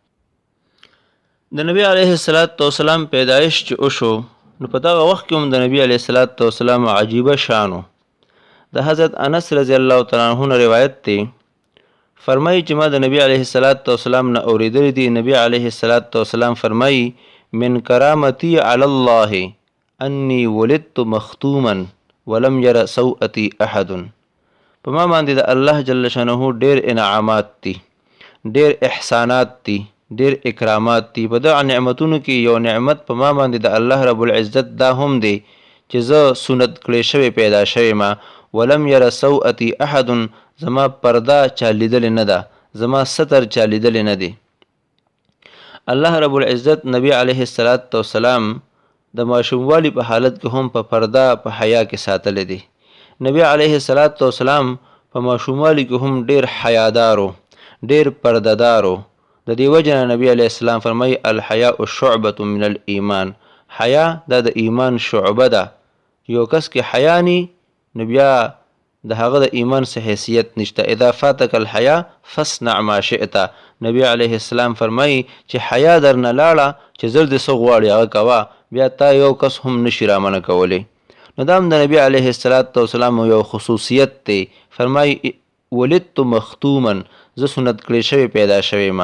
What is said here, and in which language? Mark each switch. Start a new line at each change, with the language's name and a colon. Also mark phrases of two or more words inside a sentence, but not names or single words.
Pashto: د نبی
Arabic: علیه السلام
Pashto: پیدایش چې وشو نو په دغه وخت کې هم د نبی
Arabic: علیه السلام
Pashto: عجیبه شانو. د حضرت انس
Arabic: رضی الله تعالی عنہ
Pashto: روایت دی فرمایي چې ما د نبی
Arabic: علیه السلام
Pashto: نه اوریدلی دی.
Arabic: نبی علیه السلام فرمایي من کرامتی علی الله انی ولدت مختوما ولم یر سوءتی احد.
Pashto: په ما باندې د
Arabic: الله جل شانه
Pashto: ډیر انعامات دي، ډیر احسانات دي، ډیر اکرامات دي. په دغه نعمتونو کې یو نعمت په ما باندې د
Arabic: الله رب العزت
Pashto: دا هم دی چې زه سنت کړی شوی پیدا شوی ما.
Arabic: ولم یر سوءتی احد،
Pashto: زما پرده چا لیدلې نه ده، زما ستر چا لیدلې نه دی.
Arabic: الله رب العزت
Pashto: نبی
Arabic: علیه السلام
Pashto: د ماشوموالي په حالت کې هم په پرده په حیا کې ساتلی دی. نبی
Arabic: علیه السلام
Pashto: په ماشوموالي کې هم ډیر حیادارو، ډیر پردهدارو. د دې وجه نه نبی
Arabic: علیه السلام
Pashto: فرمایي
Arabic: الحیاء شعبة من الایمان.
Pashto: حیا دا د ایمان شعبه ده. یو کس کې حیا نی نو بیا د هغه د ایمان څه حیثیت نشته.
Arabic: اذا فاتک الحیا فاصنع ما شئت.
Pashto: نبی
Arabic: علیه السلام
Pashto: فرمایي چې حیا درنه لاړه چې زر دې څه غواړې هغه کوه، بیا تا یو کس هم نشي رامنع کولی. نو دا هم د نبی
Arabic: علیه السلام
Pashto: یو خصوصیت دی. فرمایي
Arabic: ولدت مختوما،
Pashto: زه سنت کړی شوی پیدا شوی ما.